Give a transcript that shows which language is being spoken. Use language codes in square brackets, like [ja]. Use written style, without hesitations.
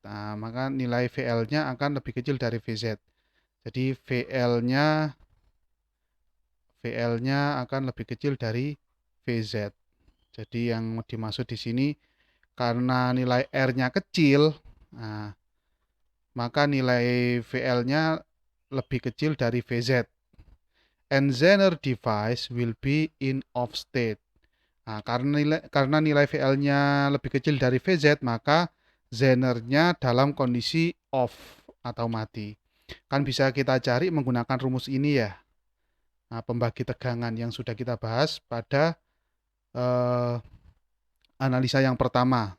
[id] Nah, maka nilai VL-nya akan lebih kecil dari VZ. Jadi VL-nya akan lebih kecil dari VZ. Jadi yang dimaksud di sini karena nilai R-nya kecil, nah, maka nilai VL-nya lebih kecil dari VZ. [en] And Zener device will be in off state. [id] Nah, karena nilai VL-nya lebih kecil dari VZ, maka Zener-nya dalam kondisi off atau mati. Kan bisa kita cari menggunakan rumus ini ya. Nah, pembagi tegangan yang sudah kita bahas pada eh, analisa yang pertama.